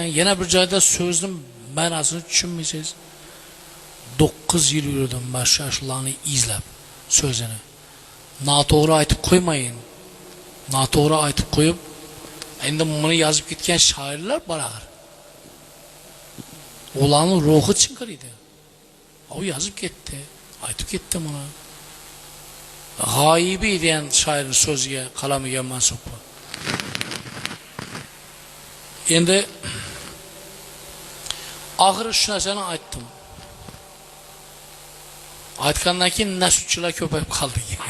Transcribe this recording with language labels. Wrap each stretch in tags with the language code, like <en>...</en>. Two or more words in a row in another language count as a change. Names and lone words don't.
<uz>Yana bir joyda so'zning ma'nosini tushunmaysiz. 9 yil yurdim</uz> <tr>ben şu</tr> <uz>ashulalarni izlab so'zini. Noto'g'ri aytib qo'ymayin. Noto'g'ri aytib qo'yib, endi buni yozib ketgan shoirlar bor axir. Ularning ruhi chinqiriydi.</uz> <tr>O yazıp gitti,</tr> <uz>aytib ketdi buni. G'oyibi degan shoirning so'ziga, qalamiga mansub. Endi oxiri shu narsani aytdim. Aytgandan keyin nasutchilar ko'payib qoldi.</uz>